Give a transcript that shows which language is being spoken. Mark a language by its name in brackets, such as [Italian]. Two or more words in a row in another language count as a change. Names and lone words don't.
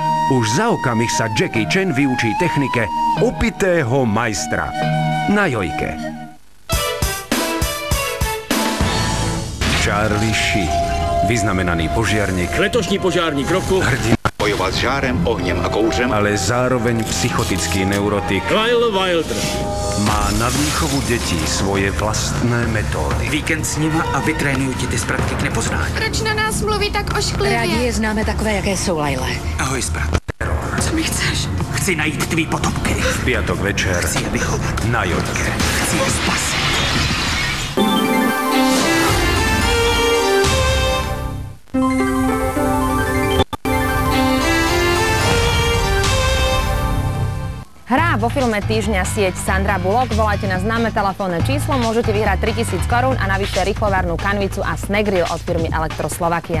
[Slovak] Už za okamih sa Jackie Chan vyučí technike opitého majstra. Na Jojke. Charlie Sheen, vyznamenaný požiarnik. [Czech] Letošní požárník roku. Hrdina. Bojovat s žárem, ohněm a kouřem. Ale zároveň psychotický neurotik. Lyle Wilder. [Slovak] Má na výchovu detí svoje vlastné metódy. [Czech] Víkend s nima a vytrénuju ti ty spratky k nepoznání. Proč na nás mluví tak ošklivě? Rádi je známe takové, jaké jsou, Lyle. Ahoj, sprat. Co mi chceš? Chci najít tvý potomky. [Slovak] V piatok večer [Czech] Chci je vychovat. [Slovak] na Jojke. [Czech] Chci je spasit. [Slovak] Hrá vo filme týždňa sieť Sandra Bullock. Volajte na známe telefónne číslo, môžete vyhrať 3000 korún a navyše rýchlovárnu kanvicu a snack grill od firmy Elektroslovakia.